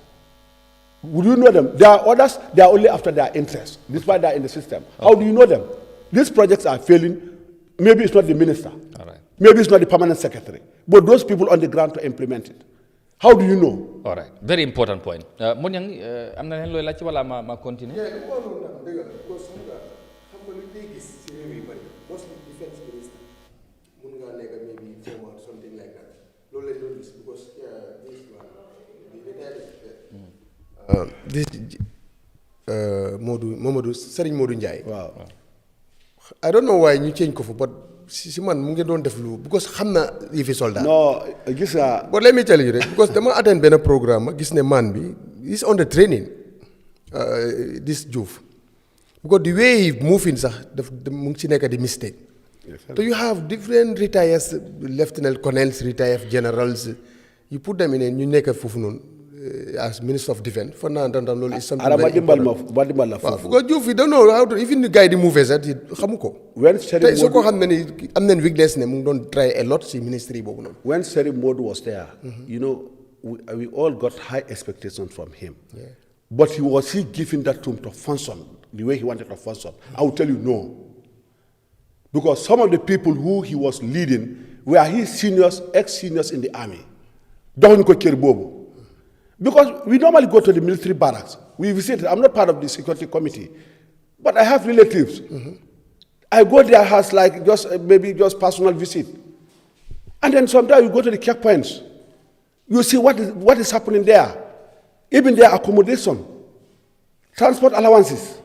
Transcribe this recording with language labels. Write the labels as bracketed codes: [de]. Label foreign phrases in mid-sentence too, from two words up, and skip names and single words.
[en] Would you know them? There are others, they are only after their interest. This is why they are in the system. Okay. How do you know them? These projects are failing. Maybe it's not the minister. All right. Maybe it's not the permanent secretary. But those people on the ground to implement it. How do you know? All right. Very important point. [wo] Monyang, am na len loy lacc wala ma continue? [en] Yeah, because mostly defense minister. [wo] Mun nga nek [en] maybe former something like that. [wo] Lolou lañ doon gis [en] because this [wo] Modou Serigne Modou Ndiaye. [en] Wow. I don't know why [wo] ñu change ko fa, but si man mu ngi doon def lu because xam na yëfi soldat. [en] No, gis nga. But let me tell you rek because [wo] dama attend benn programme gis ne man bi [en] is on the training this Diouf because the way he moving sax [wo] daf mu ngi ci nekk di [en] mistake. So you have different retired lieutenant colonels, retired generals, you put them in [wo] ñu nekk foofu noonu [en] as Minister of Defense for now loolu is something very important. Because Diouf you don't know how to even the guy [wo] di move sax xamu ko. Tey soo ko xam ne ni am nañ weakness ne mu ngi doon [en] try a lot [wo] si ministry boobu noonu. [en] When Seri Modou was there, you know, we all got high expectations from him. Yeah. But was he given that room to function the way he wanted to function? I will tell you no. Because some of the people who he was leading were his seniors, ex-seniors in the army. [wo] Doxuñ ko kër boobu. [en] Because we normally go to the military barracks. We visit. I'm not part of the security committee, but I have relatives. I go there as like maybe just personal visit, and then sometimes you go to the checkpoints. You see what is happening there, even their accommodation, transport allowances.